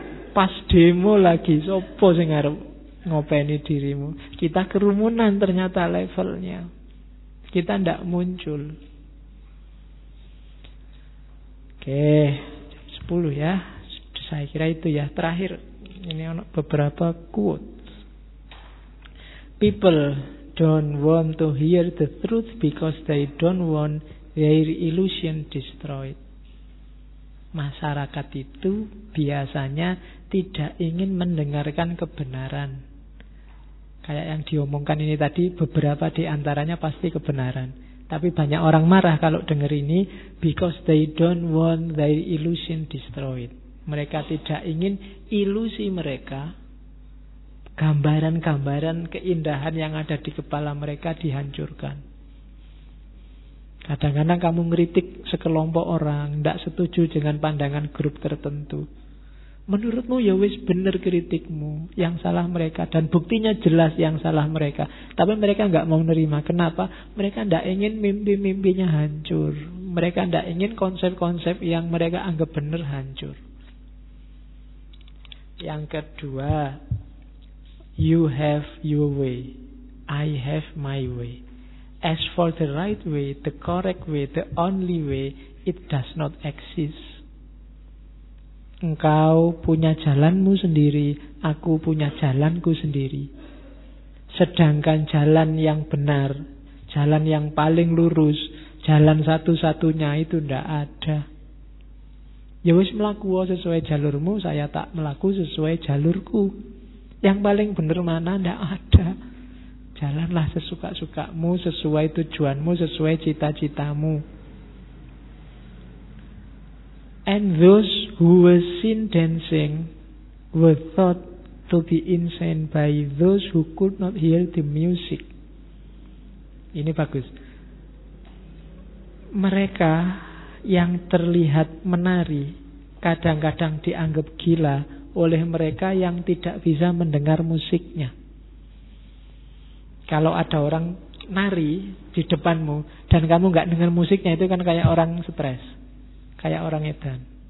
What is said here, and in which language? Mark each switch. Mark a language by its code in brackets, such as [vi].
[jv] Pas demo lagi sopo sing arep ngopeni dirimu. [id] Kita kerumunan ternyata levelnya. Kita ndak muncul. Oke, 10 ya. Saya kira itu ya. Terakhir, ini ada beberapa quotes. [en] People don't want to hear the truth because they don't want their illusion destroyed. [id] Masyarakat itu biasanya tidak ingin mendengarkan kebenaran. Kayak yang diomongkan ini tadi, beberapa di antaranya pasti kebenaran. Tapi banyak orang marah kalau dengar ini, [en] because they don't want their illusion destroyed. [id] Mereka tidak ingin ilusi mereka, gambaran-gambaran keindahan yang ada di kepala mereka dihancurkan. Kadang-kadang kamu ngeritik sekelompok orang, tidak setuju dengan pandangan grup tertentu. Menurutmu [jv] ya wis [id] benar kritikmu, yang salah mereka, dan buktinya jelas yang salah mereka. Tapi mereka enggak mau menerima. Kenapa? Mereka enggak ingin mimpi-mimpinya hancur. Mereka enggak ingin konsep-konsep yang mereka anggap benar hancur. Yang kedua, [en] you have your way, I have my way. As for the right way, the correct way, the only way, it does not exist. [id] Engkau punya jalanmu sendiri, aku punya jalanku sendiri. Sedangkan jalan yang benar, jalan yang paling lurus, jalan satu-satunya itu tidak ada. [jv] Ya wis melaku sesuai jalurmu, saya tak melaku sesuai jalurku. [id] Yang paling benar mana tidak ada. Jalanlah sesuka-sukamu, sesuai tujuanmu, sesuai cita-citamu. [en] And those who were seen dancing were thought to be insane by those who could not hear the music. [id] Ini bagus. Mereka yang terlihat menari kadang-kadang dianggap gila oleh mereka yang tidak bisa mendengar musiknya. Kalau ada orang nari di depanmu dan kamu enggak dengar musiknya, itu kan kayak orang stres, kayak orang edan.